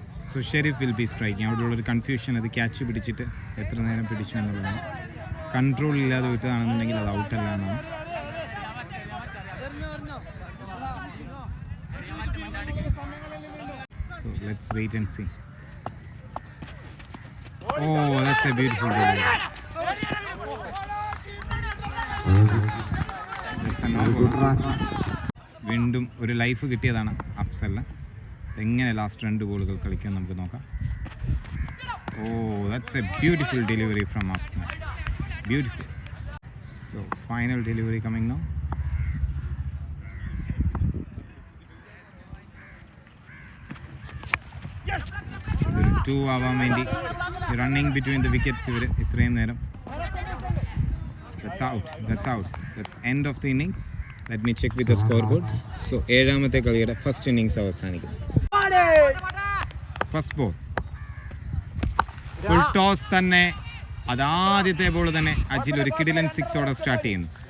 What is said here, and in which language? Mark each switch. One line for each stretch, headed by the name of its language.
English: So Sharif will be striking.
Malayalam: അവിടെയുള്ളൊരു confusion, അത് catch പിടിച്ചിട്ട് എത്ര നേരം പിടിച്ചു എന്നുള്ളതാണ്. കൺട്രോൾ ഇല്ലാതെ വിട്ടതാണെന്നുണ്ടെങ്കിൽ അത് ഔട്ടല്ല എന്നാണ്.
English: So let's wait and see. That's a beautiful delivery. That's a no ball.
Malayalam: വീണ്ടും ഒരു ലൈഫ് കിട്ടിയതാണ് അഫ്സലിന്. എങ്ങനെ ലാസ്റ്റ് 2 ബോളുകൾ കളിക്കാൻ നമുക്ക് നോക്കാം.
English: That's a beautiful delivery from Afnan. Beautiful. So final delivery coming now. Yes.
Malayalam: 2 ആവാൻ വേണ്ടി റണ്ണിങ് ബിറ്റ്വീൻ ദ വിക്കറ്റ്സ് ഇവർ ഇത്രയും നേരം.
English: That's out. That's end of the innings. Let me check with the scoreboard.
Malayalam: So ഏഴാമത്തെ കളിയുടെ first innings അവസാനിക്കുന്നു. First ball full toss തന്നെ. അതാദ്യത്തെ ball തന്നെ അജിൽ ഒരു കിടിലൻ 6ഓടെ സ്റ്റാർട്ട് ചെയ്യുന്നു.